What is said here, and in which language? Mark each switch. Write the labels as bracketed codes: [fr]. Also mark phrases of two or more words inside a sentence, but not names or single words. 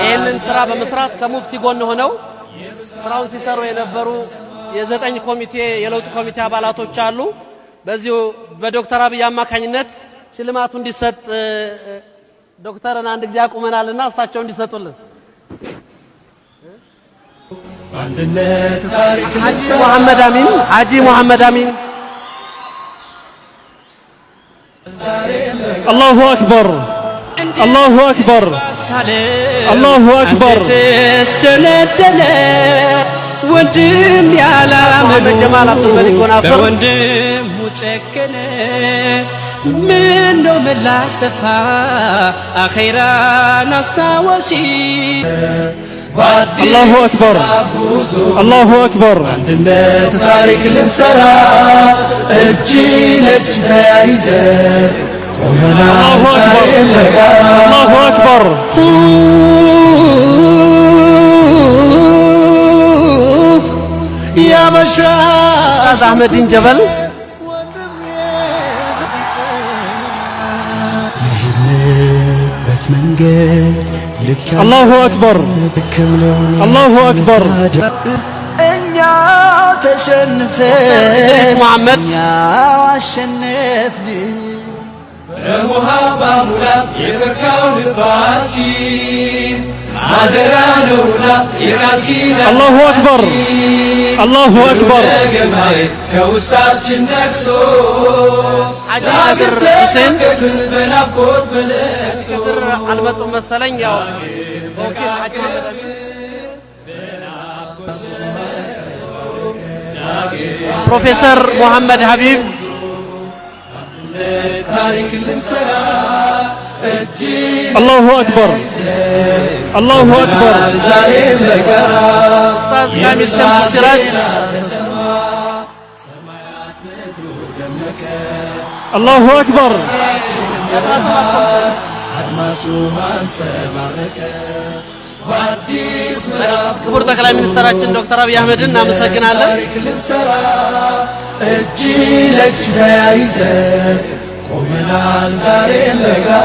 [am] ይህንን ስራ በመስራት ከሙፍቲ ጎን ሆነው ስራውን ሲሰሩ የነበሩ የዘጠኝ ኮሚቴ የለውጥ ኮሚቴ አባላቶች አሉ በዚሁ በዶክተር አብይ አማካኝነት ሽልማቱ እንዲሰጥ ዶክተርን አንድ ጊዜ አቁመናልና እሳቸው እንዲሰጡልን በአንድነት ታሪክ ሐጂ መሐመድ አሚን [ar] الله أكبر الله أكبر الله أكبر [am] ወንድም ያላመኑ በወንድም ሙጨከነ ምን ነው ምላሽ ተፋ አኺራን አስታወሺ [ar] الله أكبر الله أكبر [am] አንድነት ታሪክ ልንሰራ እጅ ለእጅ ተያይዘን ቆመናል ዛሬም በጋራ [ar] الله أكبر يا مشايخ أحمد جبل الله أكبر الله أكبر [am] እኛ ተሸንፈን محمد እኛ አሸነፍን በሙሃባ ሙላት የፈካው ልባችን አደራ ነውና የቃል ኪዳን [ar] الله أكبر الله أكبر [am] ገማይ ከውስጣችን ነክሶ حاج قادر حسين ክፍል በናፍቆት በለቅሶ አልመጡም መሰለኝ ያው ኦኬ حاج ፕሮፌሰር መሐመድ ሀቢብ ታሪክ ልንሰራ እጅ [ar] الله أكبر الله أكبر [am] ዛሬም በጋራ ኡስታዝ ካሚል ሸምሱ ሲራጅ [ar] الله أكبر [am] አድማሱ አንጸባረቀ በአዲስ ምዕራፍ ክቡር ጠቅላይ ሚኒስትራችን ዶክተር አብይ አህመድን እናመሰግናለን። ታሪክ ልንሰራ እጅ ለእጅ ተያይዘን ቆመናል ዛሬም በጋራ